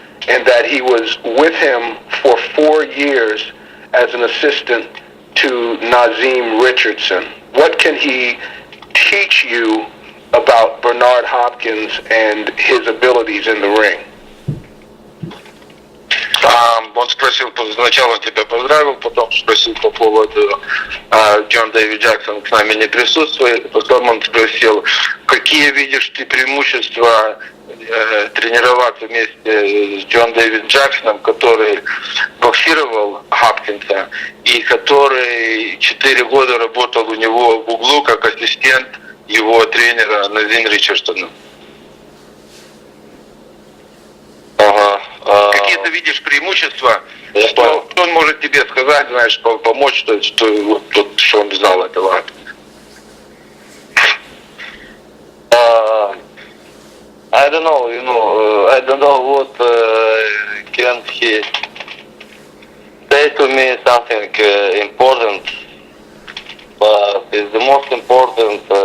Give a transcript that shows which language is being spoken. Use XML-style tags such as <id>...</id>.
<en>and that he was with him for 4 years as an assistant to Nazim Richardson. What can he teach you about Bernard Hopkins and his abilities in the ring?</en> <ru>Он спросил, сначала тебя поздравил, потом спросил по поводу Джон Дэвид Джексон с нами не присутствует, потом он спросил, какие видишь ты преимущества тренироваться вместе с Джон Дэвид Джексоном, который боксировал Хопкинса и который 4 года работал у него в углу как ассистент его тренера Назим Ричардсона. Какие ты видишь преимущества? Что он может тебе сказать, знаешь, помочь, что он знал этого?</ru> <en>I don't know, I don't know what can he say to me something important, but it's the most important</en>